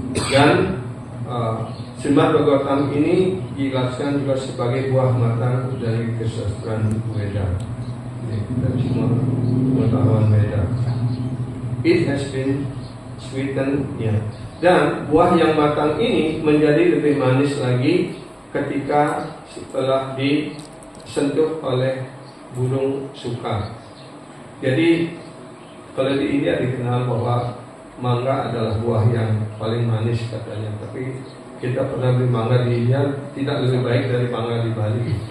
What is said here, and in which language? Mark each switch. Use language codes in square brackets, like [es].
[id] Dan Srimad Bhagavatam ini dijelaskan juga sebagai buah matang dari kesusastraan Weda. Dari semua pengetahuan Weda. [en] It has been sweetened, ya. [id] Dan buah yang matang ini menjadi lebih manis lagi ketika setelah disentuh oleh burung suka. Jadi kalau di India dikenal bahwa mangga adalah buah yang paling manis katanya, tapi kita pernah beli mangga di India tidak lebih baik dari mangga di Bali.